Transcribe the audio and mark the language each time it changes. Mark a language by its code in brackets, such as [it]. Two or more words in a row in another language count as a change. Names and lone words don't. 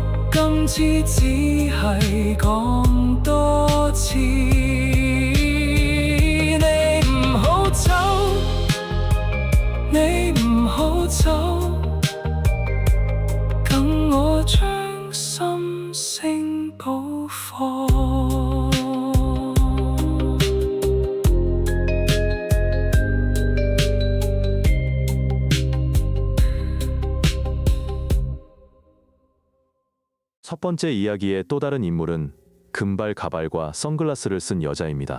[yue] 今次只係講多次，你唔好走，你唔好走，等我將心聲補課。 [ko] 첫 번째 이야기의 또 다른 인물은 금발 가발과 선글라스를 쓴 여자입니다.